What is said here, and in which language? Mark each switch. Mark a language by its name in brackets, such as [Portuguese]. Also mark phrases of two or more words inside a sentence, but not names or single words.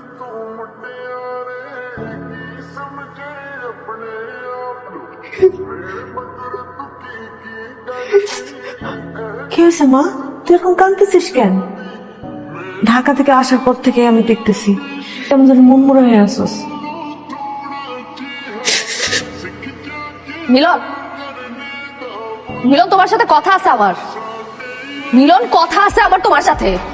[Punjabi] ਤੂੰ ਮੁਟਿਆਰੇ ਕੀ ਸਮਝੇ ਆਪਣੇ ਆਪ ਨੂੰ ਮੇਰੇ ਮਗਰ ਤੂੰ ਕੀ [Bangla] কি হয়েছে মা তুই এখন কাঁদতেছিস কেন? ঢাকা থেকে আসার পর থেকে আমি দেখতেছি কেমন যেন মন মরা হয়ে আসছিস। মিলন, মিলন তোমার সাথে কথা আছে আমার। মিলন, কথা আছে আমার তোমার সাথে।